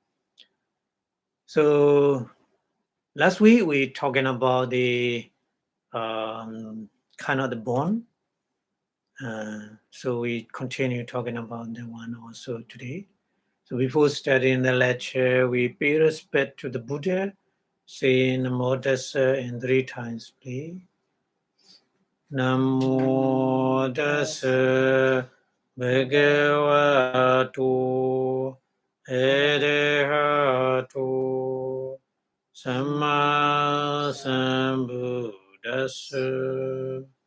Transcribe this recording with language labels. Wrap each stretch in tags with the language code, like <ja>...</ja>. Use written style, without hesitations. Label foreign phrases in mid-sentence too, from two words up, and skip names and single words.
<en>So last week we talking about the kind of the bond. So we continue talking about the one also today. So before starting the lecture, we pay respect to the Buddha, saying</en> <pi>Namo Tassa</pi> <en>in 3 times, please.</en> <pi>Namo Tassa Bhagavato Arahato Samma Sambuddhassa.</pi>